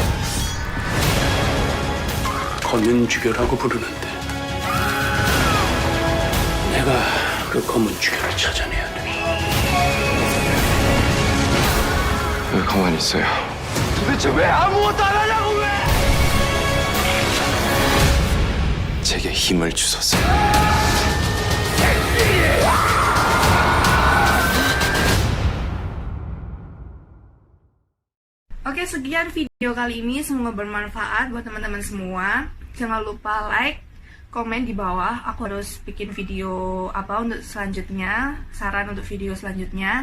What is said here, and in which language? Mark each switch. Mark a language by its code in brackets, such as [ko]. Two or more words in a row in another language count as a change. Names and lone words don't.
[ko] 검은 주교라고 부르는데 내가 그 검은 주교를 찾아내야 돼. 왜 가만히 있어요? 도대체 왜 아무것도 안 하냐고 왜! 제게 힘을 주소서. [id] Oke, sekian video kali ini. Semoga bermanfaat buat teman-teman semua. Jangan lupa like, komen di bawah. Aku harus bikin video apa untuk selanjutnya, saran untuk video selanjutnya.